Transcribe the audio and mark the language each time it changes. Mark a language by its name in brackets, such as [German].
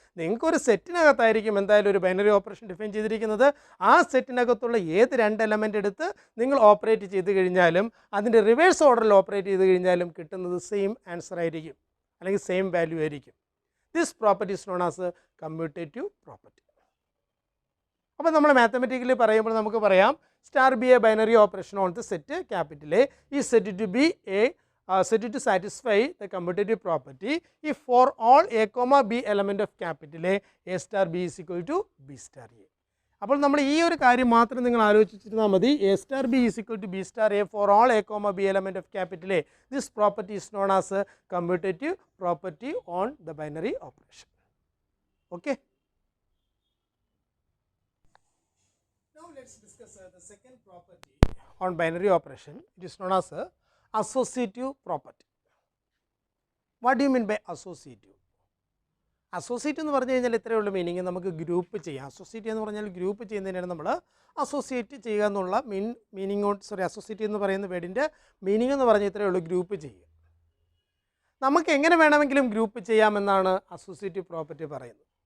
[Malayalam] നിങ്ങൾക്കൊരു സെറ്റിനകത്തായിരിക്കും എന്തായാലും ഒരു ബൈനറി ഓപ്പറേഷൻ ഡിഫൈൻ ചെയ്തിരിക്കുന്നത്. ആ സെറ്റിനകത്തുള്ള ഏത് 2 എലമെൻ്റ് എടുത്ത് നിങ്ങൾ ഓപ്പറേറ്റ് ചെയ്ത് കഴിഞ്ഞാലും അതിൻ്റെ റിവേഴ്സ് ഓർഡറിൽ ഓപ്പറേറ്റ് ചെയ്ത് കഴിഞ്ഞാലും കിട്ടുന്നത് സെയിം ആൻസർ ആയിരിക്കും, അല്ലെങ്കിൽ സെയിം വാല്യൂ ആയിരിക്കും. [English] This property is known as commutative property. [Malayalam] അപ്പോൾ നമ്മൾ മാത്തമെറ്റിക്കലി പറയുമ്പോൾ നമുക്ക് പറയാം [English] Star be a binary operation on the set capital A ഈ set to be a set to satisfy the commutative property if for all a comma b element of capital A star b is equal to b star a. [Malayalam] അപ്പോൾ നമ്മൾ ഈ ഒരു കാര്യം മാത്രം നിങ്ങൾ ആലോചിച്ചിരുന്നാൽ മതി. [English] A star b is equal to b star a for all a comma b element of capital A. This property is known as a commutative property on the binary operation. Okay. Now let's discuss the second property on binary operation. It is known as a associative property. What do you mean by associative? [Malayalam] Associate എന്ന് പറഞ്ഞു കഴിഞ്ഞാൽ ഇത്രയേ ഉള്ളൂ meaning, നമുക്ക് group ചെയ്യാം. Associate എന്ന് പറഞ്ഞാൽ group ചെയ്യുന്നതിനാണ് നമ്മൾ അസോസിയേറ്റ് ചെയ്യുക എന്നുള്ള അസോസിയേറ്റ് എന്ന് പറയുന്ന വേർഡിൻ്റെ മീനിങ് എന്ന് പറഞ്ഞാൽ ഇത്രയേ ഉള്ളൂ, ഗ്രൂപ്പ് ചെയ്യുക. നമുക്ക് എങ്ങനെ വേണമെങ്കിലും ഗ്രൂപ്പ് ചെയ്യാമെന്നാണ് അസോസിയേറ്റീവ് പ്രോപ്പർട്ടി പറയുന്നത്.